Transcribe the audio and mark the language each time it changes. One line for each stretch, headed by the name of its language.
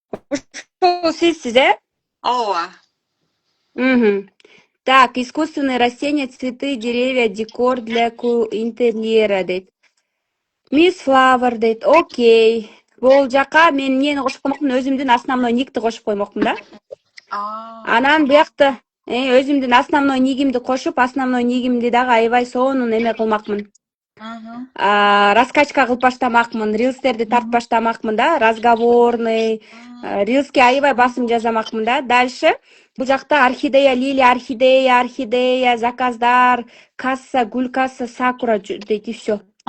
Kyrgyz: Ушул сизсиз, Ооба.
Russian: Так, искусственные растения, цветы, деревья, декор для интерьера,
Kyrgyz: дейт. Miss Flower дейт. Окей. Бул жака мен эмнени кошуп коймокмун? Өзүмдүн основной никти кошуп коймокмун да. Анан буякта өзүмдүн основной нигимди кошуп, основной нигимди дагы аябай сонун эме кылмакмын. Раскачка кылып баштамакмын, рилстерди тартып баштамакмын да, разговорный, рилске аябай басым жасамакмын да. Дальше бул жакта орхидея, лилия, орхидея, заказдар, касса, гүл касса, сакура дейт
Russian: и все.